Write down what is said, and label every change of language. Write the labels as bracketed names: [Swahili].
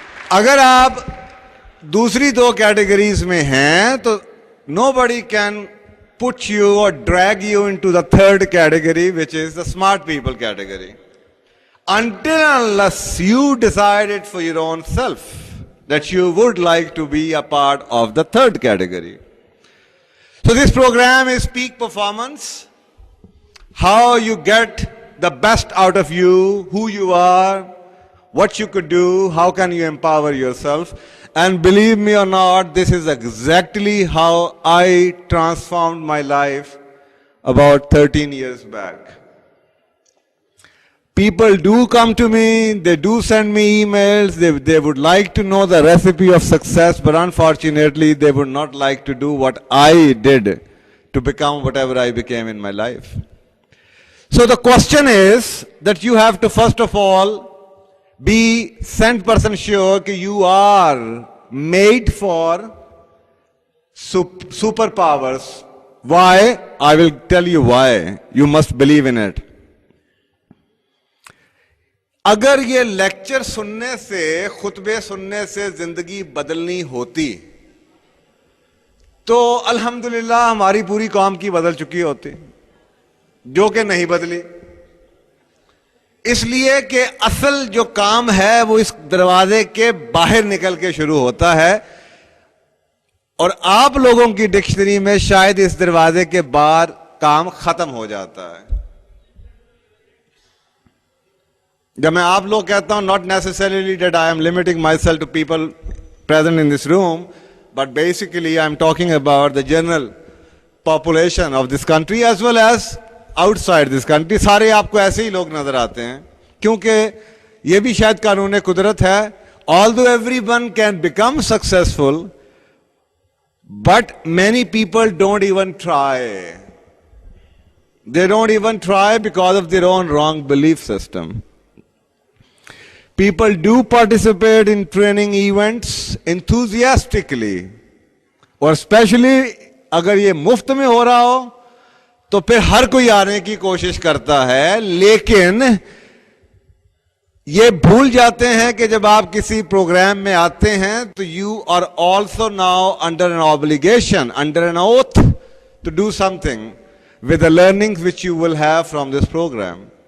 [Urdu] اگر آپ دوسری 2 کیٹیگریز میں ہیں تو [English] nobody can put you or drag you into the 3rd category, which is the smart people category, until unless you decide it for your own self that you would like to be a part of the 3rd category. So this program is peak performance, how you get the best out of you, who you are, what you could do, how can you empower yourself. And believe me or not, this is exactly how I transformed my life about 13 years back. People do come to me, they do send me emails, they would like to know the recipe of success, but unfortunately they would not like to do what I did to become whatever I became in my life. So the question is that you have to first of all be 100% sure that you are made for superpowers. Why? I will tell you why. You must believe in it. [Urdu] اگر یہ lecture سننے سے, خطبے سننے سے زندگی بدلنی ہوتی تو الحمدللہ ہماری پوری قوم کی بدل چکی ہوتی, جو کہ نہیں بدلی. اس لیے کہ اصل جو کام ہے وہ اس دروازے کے باہر نکل کے شروع ہوتا ہے, اور آپ لوگوں کی ڈکشنری میں شاید اس دروازے کے باہر کام ختم ہو جاتا ہے. جب میں آپ لوگ کہتا ہوں, [English] not necessarily that I am limiting myself to people present in this room, but basically I am talking about the general population of this country as well as outside this country. [Urdu] سارے آپ کو ایسے ہی لوگ نظر آتے ہیں, کیونکہ یہ بھی شاید قانون قدرت ہے. [English] Although everyone can become successful, but many people don't even try. They don't even try because of their own wrong belief system. People do participate in training events enthusiastically, [Urdu] اور especially اگر یہ مفت میں ہو رہا ہو تو پھر ہر کوئی آنے کی کوشش کرتا ہے, لیکن یہ بھول جاتے ہیں کہ جب آپ کسی پروگرام میں آتے ہیں تو [English] you are also now under an obligation, under an oath to do something with the learnings which you will have from this program.